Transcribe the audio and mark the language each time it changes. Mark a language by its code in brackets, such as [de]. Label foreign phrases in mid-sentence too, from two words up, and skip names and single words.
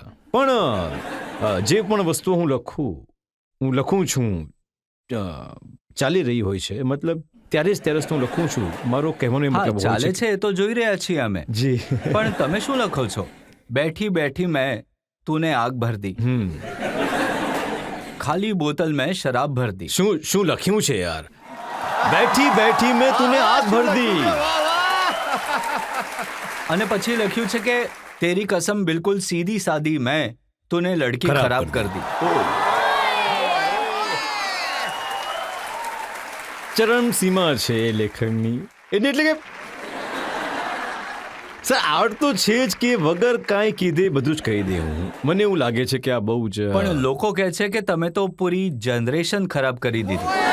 [gu] પણ જે પણ વસ્તુ હું લખું છું ચાલી રહી હોય છે, મતલબ ત્યારે જ હું લખું છું. મારો કહેવાનો મતલબ ચાલે છે એ તો જોઈ રહ્યા છીએ અમે. જી. પણ તમે શું લખો છો? [hi] बैठी बैठी में તूने आग भर दी, खाली बोतल में शराब भर दी. [gu] શું લખ્યું છે યાર? [hi] बैठी बैठी में તूने आग भर दी. [gu] અને પછી લખ્યું છે કે [hi] तेरी कसम बिलकुल सीधी सादी में તूने लड़की खराब कर दी. [gu] ચરમ સીમા છે એ લેખનની. એટલે કે સર આવડ તો છે જ કે વગર કાંઈ કીધે બધું જ કહી દે હું. મને એવું લાગે છે કે આ બહુ જ પણ લોકો કહે છે કે તમે તો પૂરી જનરેશન ખરાબ કરી દીધી.